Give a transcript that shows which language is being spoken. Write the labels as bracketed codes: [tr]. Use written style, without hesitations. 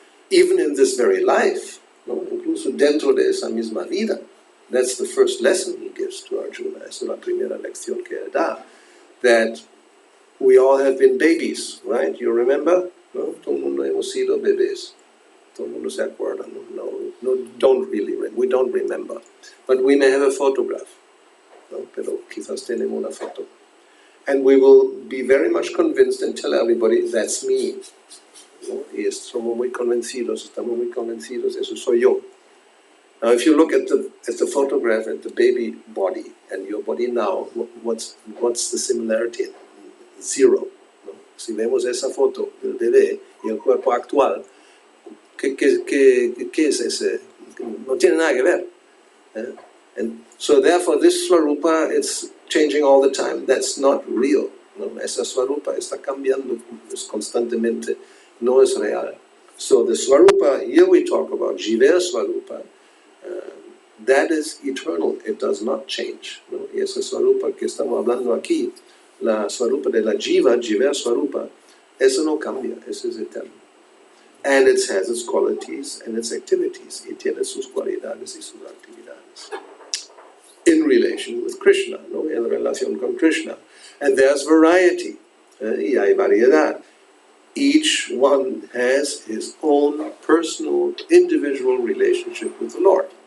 [en] Even in this very life, [es] ¿no? Incluso dentro de esa misma vida. [en] That's the first lesson he gives to Arjuna. [es] Esa es la primera lección que él da. [en] That we all have been babies, right? You remember? No? [es] Todo el mundo hemos sido bebés. Todo el mundo se acuerda. [en] No, don't really. We don't remember. But we may have a photograph. [es] No? Pero quizás tenemos una foto. [en] And we will be very much convinced and tell everybody, that's me. [es] ¿No? Y somos muy convencidos, estamos muy convencidos, eso soy yo. [en] Now, if you look at the photograph at the baby body and your body now, what's the similarity? Zero. ¿No? [es] Si vemos esa foto del bebé y el cuerpo actual, ¿qué es ese? No tiene nada que ver. [en] And so therefore this Swarupa, it's changing all the time. That's not real. [es] ¿No? Esa Swarupa está cambiando constantemente. No es real. [en] So the Swarupa, here we talk about Jiva Swarupa, that is eternal. It does not change. ¿No? [es] Y esa Swarupa que estamos hablando aquí, la Swarupa de la Jiva, Jiva Swarupa, eso no cambia, eso es eterno. [en] And it has its qualities and its activities. [es] Y tiene sus cualidades y sus actividades. [en] In relation with Krishna, [es] ¿no? En relación con Krishna. [en] And there's variety. [es] Y hay variedad. [en] Each one has his own personal, individual relationship with the Lord.